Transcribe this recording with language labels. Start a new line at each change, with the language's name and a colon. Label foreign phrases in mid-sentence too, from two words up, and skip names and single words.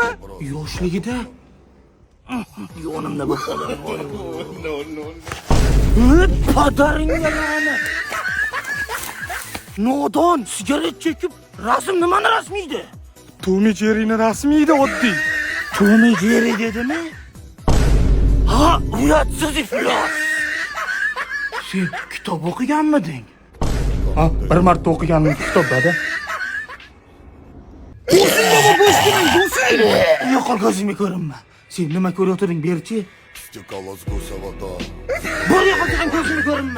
Uzbek: Yoshligida? Yonimda bir xodim bor. Padaringga la'nat. Nodon sigaret chekib, rasm nimani rasmiydi? Tom and Jerry'ni rasmiydi oddiy. Tom and Jerry dedimi? Ha, uyatsiz iflos. Sen kitob o'qiganmiding? Ha, bir marta o'qiganim kitobda. Do'sting baba, do'sting. Yo'qol ko'zimga ko'rinma. Sen nima ko'rayotding, berchi? Bor yo'qolgan ko'zimga ko'rinma.